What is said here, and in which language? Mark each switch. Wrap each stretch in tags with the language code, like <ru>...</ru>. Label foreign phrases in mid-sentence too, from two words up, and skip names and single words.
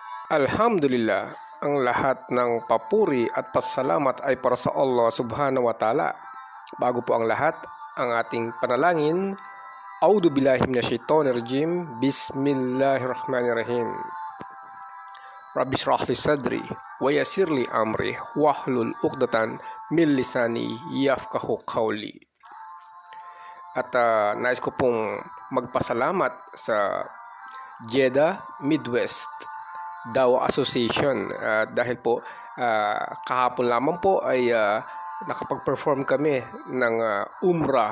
<tl>Alhamdulillah, ang lahat ng papuri at pasalamat ay para sa Allah</tl> <ar>سبحانه وتعالى.</ar> <tl>Bago po ang lahat, ang ating panalangin.</tl> <ar>أعوذ بالله من الشيطان الرجيم. بسم الله الرحمن الرحيم. رب اشرح لي صدري ويسر لي أمري واحلل عقدة من لساني يفقهوا قولي.</ar> <tl>At nais ko pong magpasalamat sa Jeddah Midwest Dawa Association dahil po kahapon lamang po ay nakapag-perform kami ng Umrah.</tl>